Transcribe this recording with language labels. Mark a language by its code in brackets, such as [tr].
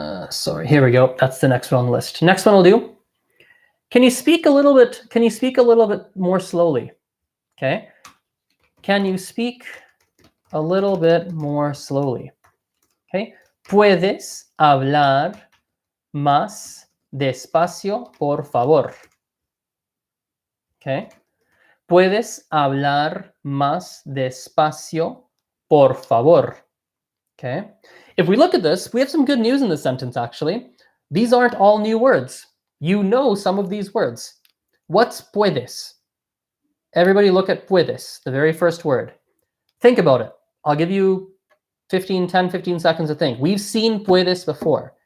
[en] Sorry, here we go. That's the next one on the list. Next one will do. Can you speak a little bit more slowly? Okay. Can you speak a little bit more slowly? Okay. [es] Puedes hablar más despacio, por favor. Okay. Puedes hablar más despacio, por favor. [en] Okay. If we look at this, we have some good news in this sentence, actually. These aren't all new words. You know some of these words. What's puedes? Everybody look at puedes, the very first word. Think about it. I'll give you 10, 15 seconds to think. We've seen puedes before.